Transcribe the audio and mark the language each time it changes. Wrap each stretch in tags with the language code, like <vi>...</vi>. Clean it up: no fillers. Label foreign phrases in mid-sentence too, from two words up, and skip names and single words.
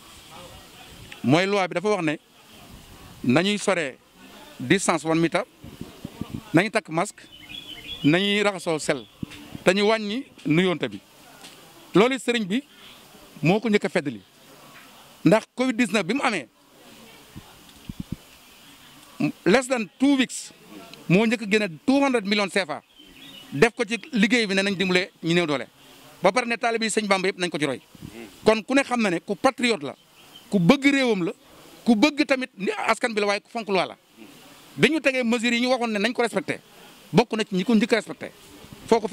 <wo>mooy loi bi dafa wax ne nañuy soree distance 1 mètre nañu takk masque nañuy raxasoo sel te ñu wàññi nuyoonte bi loolu sëriñ bi moo ko njëkk a feddali ndax Covid 19 bi mu amee</wo> <en>less than 2 weeks</en> <wo>moo njëkk a génne 200 millions CFA def ko ci liggéey bi ne nañ dimbale ñu néew doole ba pare ne taalibe yi sëñ Bamba yëpp nañ ko ci roy kon ku ne xam na ne ku patriote la ku bëgg réewam la ku bëgg tamit ni askan bi la waaye ku fonk loi la bi ñu tegee mesures yi ñu waxoon ne nañ ko respecté bokk na ci ñi ko njëkk a respecté foo ko</wo>